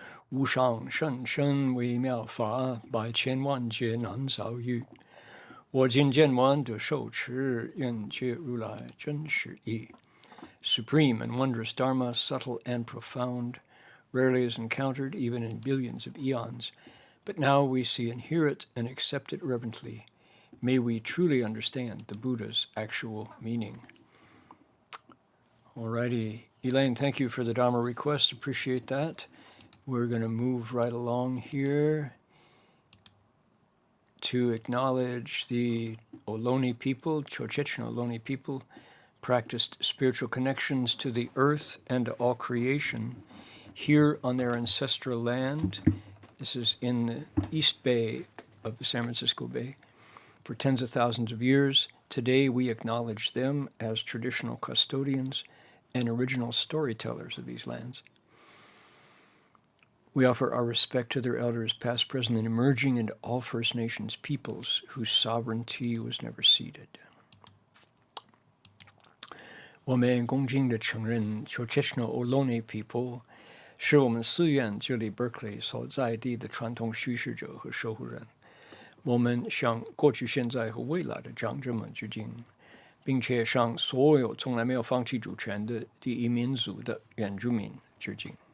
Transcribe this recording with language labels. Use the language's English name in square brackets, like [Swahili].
[Chinese] 无上甚深微妙法，百千万劫难遭遇。我今见闻得受持，愿解如来真实义。 [English] Supreme and wondrous Dharma, subtle and profound, rarely is encountered even in billions of eons. But now we see and hear it and accept it reverently. May we truly understand the Buddha's actual meaning. Alrighty. Elaine, thank you for the Dharma request. Appreciate that. We're going to move right along here to acknowledge the Ohlone people, Chocechno Ohlone people, practiced spiritual connections to the earth and to all creation here on their ancestral land. This is in the East Bay of the San Francisco Bay. For tens of thousands of years, today we acknowledge them as traditional custodians and original storytellers of these lands. We offer our respect to their elders, past, present, and emerging, and to all First Nations peoples whose sovereignty was never ceded. [Chinese] 我们恭敬地承认 Chocechno Ohlone people 是我们寺院这里 Berkeley 所在地的传统叙事者和守护人。我们向过去、现在和未来的长者们致敬，并且向所有从来没有放弃主权的第一民族的原住民致敬。